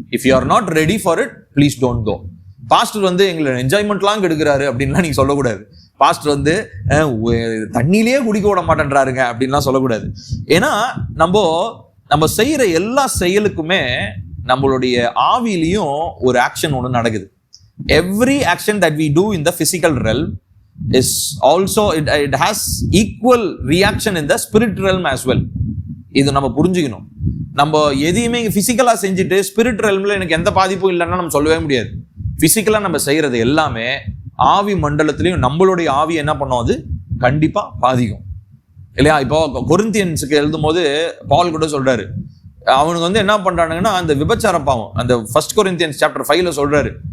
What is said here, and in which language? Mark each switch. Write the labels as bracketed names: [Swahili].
[English] If you are not ready for it, please don't go. [Tamil] Pastor வந்து எங்களை என்ஜாய்மெண்ட்லாம் கெடுக்கிறாரு அப்படின்லாம் நீங்க சொல்லக்கூடாது. பாஸ்டர் வந்து தண்ணியிலேயே குடிக்க விட மாட்டேன்றாருங்க அப்படின்லாம் சொல்லக்கூடாது. ஏன்னா நம்ம செய்யற எல்லா செயலுக்குமே நம்மளுடைய ஆவிலையும் ஒரு ஆக்ஷன் ஒன்று நடக்குது. [English] Every action that we do in the physical realm is also it has equal reaction in the spirit realm as well. [Tamil] இது நம்ம புரிஞ்சுக்கணும். நம்ம எதையுமே பிசிக்கலா செஞ்சுட்டு ஸ்பிரிட் ரெல்ம்ல எனக்கு எந்த பாதிப்பும் இல்லைன்னா நம்ம சொல்லவே முடியாது. பிசிக்கலா நம்ம செய்யறது எல்லாமே ஆவி மண்டலத்திலையும் நம்மளுடைய ஆவி என்ன பண்ணும், அது கண்டிப்பா பாதிக்கும் இல்லையா? இப்போ கொரிந்தியன்ஸுக்கு எழுதும் போது பால் கூட சொல்றாரு, அவனுக்கு வந்து என்ன பண்றானுங்கன்னா அந்த விபச்சார பாவம், அந்த 1 Corinthians chapter 5 சொல்றாரு,